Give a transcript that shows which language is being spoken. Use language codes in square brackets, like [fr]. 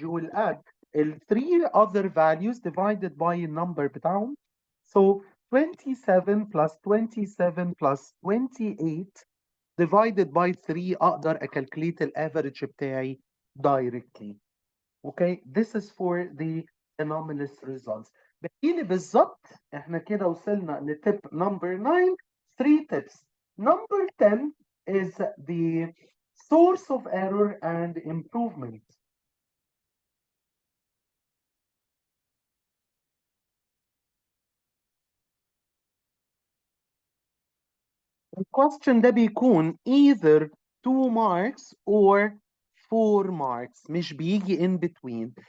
[en] You will add the 3 other values divided by a number [ar] بتاعهم. [en] So 27 plus 27 plus 28 divided by 3 اقدر calculate the average [ar] بتاعي [en] directly. Okay, this is for the anomalous results. [ar] بقيلي بالظبط احنا كده وصلنا لتip [en] number 9, 3 tips. Number 10 is the source of error and improvement. The question [ar] ده بيكون [en] either 2 marks or 4 marks, [ar] مش بيجي [en] in between.